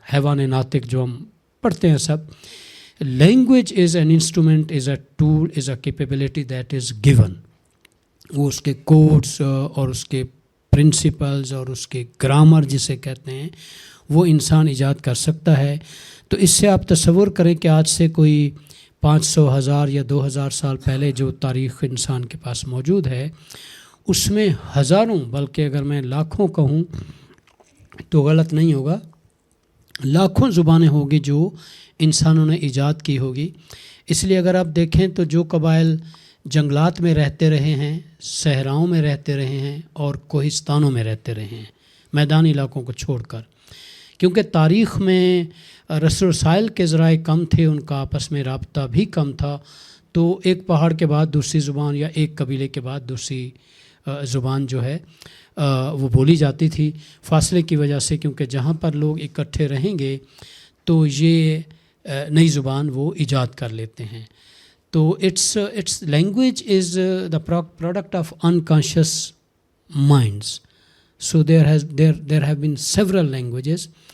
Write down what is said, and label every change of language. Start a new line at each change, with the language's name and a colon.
Urdu: حیوان ناطق جو ہم پڑھتے ہیں سب.
English: Language is an instrument, is a tool, is a capability that is given.
Urdu: وہ اس کے کوڈس اور اس کے پرنسپلز اور اس کے گرامر جسے کہتے ہیں وہ انسان ایجاد کر سکتا ہے. تو اس سے آپ تصور کریں کہ آج سے کوئی 500 1000 یا 2000 سال پہلے جو تاریخ انسان کے پاس موجود ہے اس میں ہزاروں، بلکہ اگر میں لاکھوں کہوں تو غلط نہیں ہوگا، لاکھوں زبانیں ہوگی جو انسانوں نے ایجاد کی ہوگی. اس لیے اگر آپ دیکھیں تو جو قبائل جنگلات میں رہتے رہے ہیں، صحراؤں میں رہتے رہے ہیں اور کوہستانوں میں رہتے رہے ہیں، میدانی علاقوں کو چھوڑ کر، کیونکہ تاریخ میں رسل وسائل کے ذرائع کم تھے، ان کا آپس میں رابطہ بھی کم تھا، تو ایک پہاڑ کے بعد دوسری زبان یا ایک قبیلے کے بعد دوسری زبان جو ہے وہ بولی جاتی تھی فاصلے کی وجہ سے، کیونکہ جہاں پر لوگ اکٹھے رہیں گے تو یہ نئی زبان وہ ایجاد کر لیتے ہیں.
English: تو it's language is the product of unconscious minds. So there have been several languages.